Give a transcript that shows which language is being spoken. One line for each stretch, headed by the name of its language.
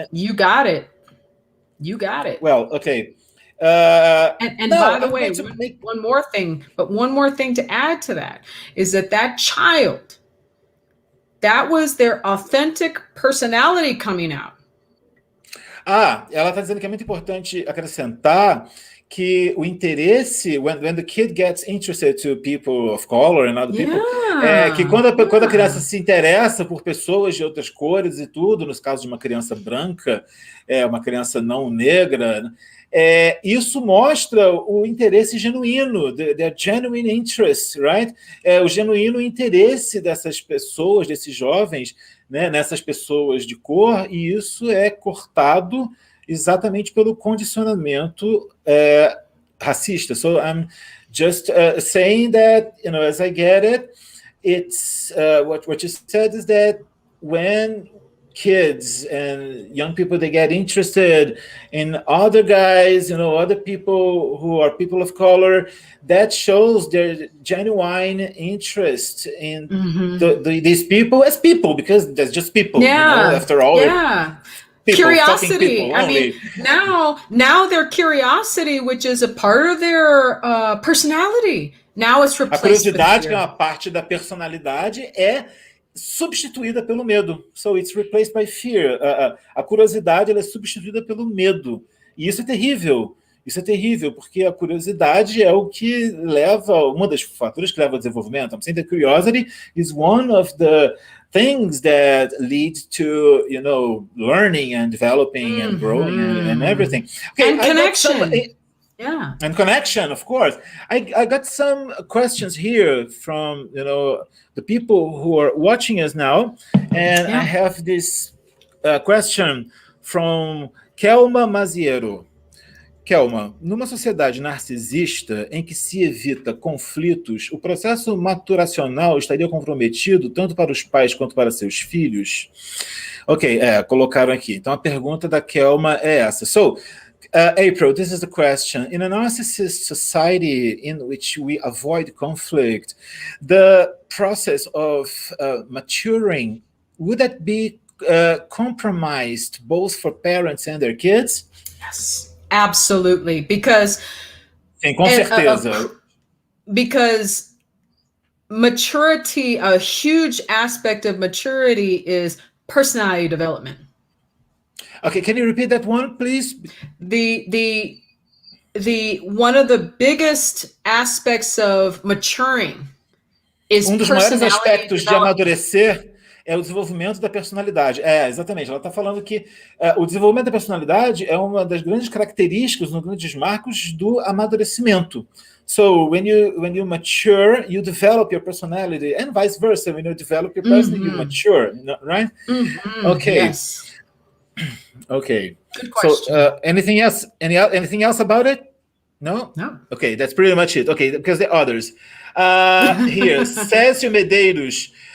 English: You got it. Well, okay. And by the way, one more thing to add to that is that child, that was their authentic personality coming out.
Portuguese: Ela está dizendo que é muito importante acrescentar que o interesse,
English: when the kid gets interested to people of color and other people,
Portuguese: que quando a criança se interessa por pessoas de outras cores e tudo, nos casos de uma criança branca, uma criança não negra, isso mostra o interesse genuíno,
English: their genuine interest, right?
Portuguese: O genuíno interesse dessas pessoas, desses jovens, né, nessas pessoas de cor, e isso é cortado exatamente pelo condicionamento racista.
English: So I'm just saying that, as I get it, it's what you said is that when kids and young people, they get interested in other guys, other people who are people of color, that shows their genuine interest in these people as people, because they're just people, after all. People, curiosity. I mean, now their curiosity, which is a part of their personality, now it's replaced.
Portuguese: A curiosidade, que é uma parte da personalidade, é substituída pelo medo.
English: So it's replaced by fear.
Portuguese: A curiosidade, ela é substituída pelo medo. E isso é terrível. Isso é terrível, porque a curiosidade é o que leva, uma das fatores que leva ao desenvolvimento.
English: I'm saying that curiosity is one of the things that lead to, learning and developing and growing and everything. Okay, and connection. Yeah. And connection, of course. I got some questions here from the people who are watching us now, and I have this question from Kelma Maziero.
Portuguese: Kelma, numa sociedade narcisista em que se evita conflitos, o processo maturacional estaria comprometido tanto para os pais quanto para seus filhos? Ok, colocaram aqui. Então a pergunta da Kelma é essa.
English: So, April, this is the question. In a narcissist society in which we avoid conflict, the process of maturing, would that be compromised both for parents and their kids? Yes. Absolutely, because
Portuguese: Sim, com certeza.
English: Because maturity, a huge aspect of maturity is personality development. Okay, can you repeat that one, please? The one of the biggest aspects of maturing is
Portuguese: dos maiores aspectos de amadurecer é o desenvolvimento da personalidade. Exatamente. Ela está falando que o desenvolvimento da personalidade é uma das grandes características, um dos grandes marcos do amadurecimento.
English: So, when you mature, you develop your personality, and vice versa. When you develop your personality, you mature, right? Okay. Yes. Okay. Good question. So, anything else? Anything else about it? No? No. Okay, that's pretty much it. Okay, because the others. Here, Cécio Medeiros.